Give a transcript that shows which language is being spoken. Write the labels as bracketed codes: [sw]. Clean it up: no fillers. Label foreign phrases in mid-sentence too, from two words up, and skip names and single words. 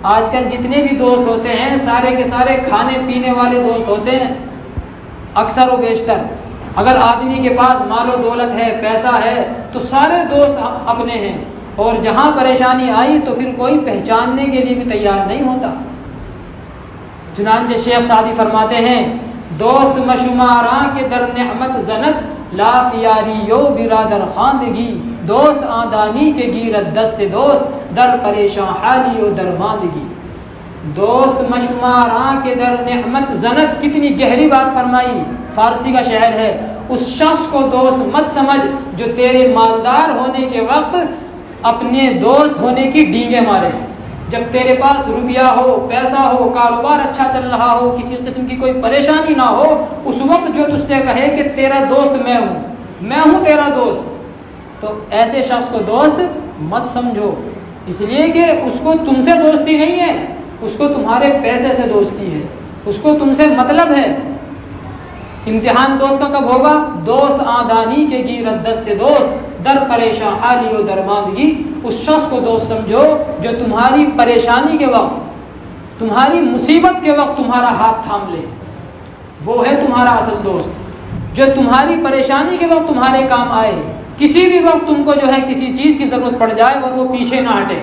[ur] آج کل جتنے بھی دوست ہوتے ہیں سارے کے سارے کھانے پینے والے دوست ہوتے ہیں، اکثر و بیشتر۔ اگر آدمی کے پاس مال و دولت ہے، پیسہ ہے، تو سارے دوست اپنے ہیں، اور جہاں پریشانی آئی تو پھر کوئی پہچاننے کے لیے بھی تیار نہیں ہوتا۔ چنانچہ شیخ سعدی فرماتے ہیں، [fa] دوست مشماراں کے در نعمت زند، لا فیاریو برادر خواندگی، دوست آدانی کے گیرت دست دوست، در پریشان حالی و درماندگی۔ دوست مشماراں کے در نعمت زند، [ur] کتنی گہری بات فرمائی، فارسی کا شعر ہے۔ اس شخص کو دوست مت سمجھ جو تیرے مالدار ہونے کے وقت اپنے دوست ہونے کی ڈینگیں مارے۔ جب تیرے پاس روپیہ ہو، پیسہ ہو، کاروبار اچھا چل رہا ہو، کسی قسم کی کوئی پریشانی نہ ہو، اس وقت جو تجھ سے کہے کہ تیرا دوست میں ہوں تیرا دوست، تو ایسے شخص کو دوست مت سمجھو، اس لیے کہ اس کو تم سے دوستی نہیں ہے، اس کو تمہارے پیسے سے دوستی ہے، اس کو تم سے مطلب ہے۔ امتحان دوست کا کب ہوگا؟ [fa] دوست آدانی کے گیرت دست دوست، در پریشان حالی و درماندگی۔ [ur] اس شخص کو دوست سمجھو جو تمہاری پریشانی کے وقت، تمہاری مصیبت کے وقت تمہارا ہاتھ تھام لے، وہ ہے تمہارا اصل دوست، جو تمہاری پریشانی کے وقت تمہارے کام آئے، کسی بھی وقت تم کو جو ہے کسی چیز کی ضرورت پڑ جائے اور وہ پیچھے نہ ہٹے۔